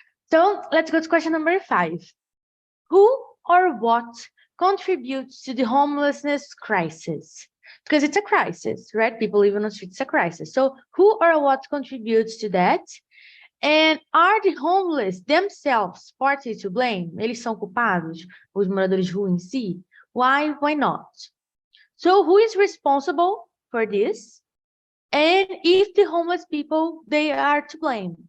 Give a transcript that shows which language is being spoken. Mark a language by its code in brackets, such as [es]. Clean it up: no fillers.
[en] So let's go to question number 5. Who or what contributes to the homelessness crisis? Because it's a crisis, right? People living on the streets, it's a crisis. So who or what contributes to that? And are the homeless themselves partly to blame? [pt] Eles são culpados, os moradores de rua em si? [en] Why not? So who is responsible for this? And if the homeless people, they are to blame.